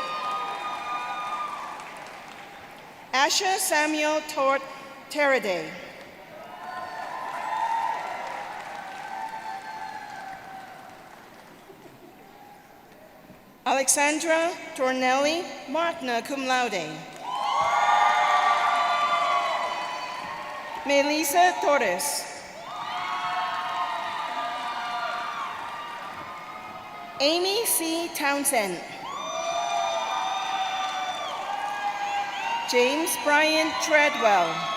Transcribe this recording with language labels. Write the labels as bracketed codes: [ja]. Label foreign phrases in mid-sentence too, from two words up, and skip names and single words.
[en] Asher Samuel Tort Teraday. Alexandra Tornelli, [la] magna cum laude. [en] Melissa Torres. Amy C. Townsend. James Brian Treadwell.